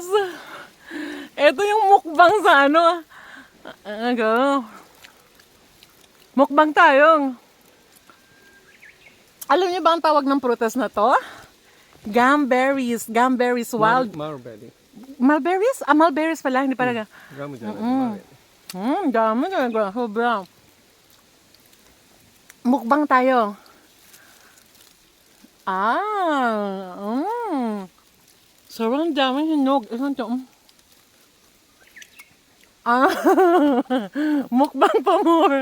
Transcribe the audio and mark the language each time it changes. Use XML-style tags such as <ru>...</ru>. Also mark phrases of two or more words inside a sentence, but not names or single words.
<tl>Ito yung mukbang sa ano. Mukbang tayo. Alam niyo ba ang tawag ng prutas na to? Gumberries. Gumberries, wild. Marberry. Mulberries? Mulberries pala, hindi pala.</tl> <ja>Gamuじゃない。</ja> <tl>Dami talaga. Sobra. Mukbang tayo. Sobrang daming hinog. Isang to. Mukbang pa more.</tl>